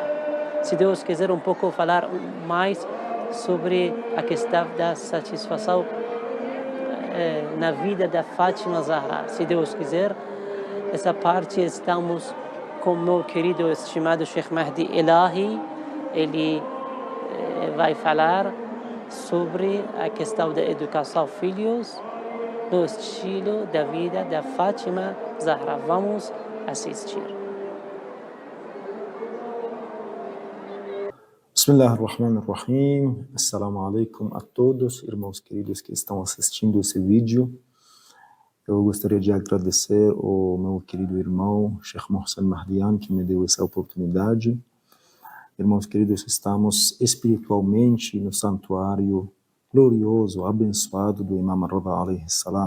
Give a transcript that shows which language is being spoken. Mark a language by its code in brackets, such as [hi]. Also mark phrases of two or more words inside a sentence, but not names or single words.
[pt] Se Deus quiser um pouco falar mais sobre a questão da satisfação na vida da Fátima Zahra, se Deus quiser, essa parte estamos com meu querido estimado Sheikh Mahdi Elahi. Ele vai falar sobre a questão da educação filhos no estilo da vida da Fátima Zahra. Vamos assistir. Bismillahirrahmanirrahim. [ar] السلام عليكم [pt] a todos, irmãos queridos que estão assistindo esse vídeo. Eu gostaria de agradecer ao meu querido irmão, Sheikh Mohsen Mahdian, que me deu essa oportunidade. Irmãos queridos, estamos espiritualmente no santuário glorioso, abençoado do Imam Rida [ar] عليه السلام.